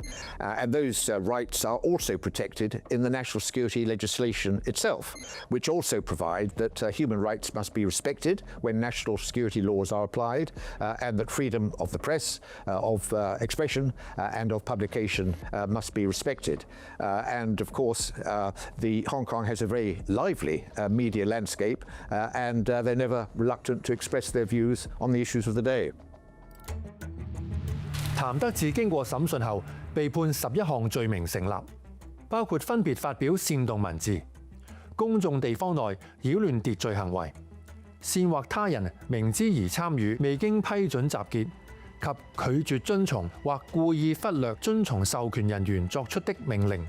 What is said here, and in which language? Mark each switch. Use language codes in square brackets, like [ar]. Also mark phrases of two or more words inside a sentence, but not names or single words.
[en] And those rights are also protected in the national security legislation itself, which also provide that human rights must be respected when national security laws are applied, and that freedom of the press, of expression, and of publication must be respected. And of course, the Hong Kong has a very lively media landscape, and they're never reluctant to express their views on the issues of the day. [yue] 譚德志經過審訊後，被判11項罪名成立，包括分別發表煽動文字、公眾地方內擾亂秩序行為、煽惑他人明知而參與未經批准集結及拒絕遵從或故意忽略遵從授權人員作出的命令。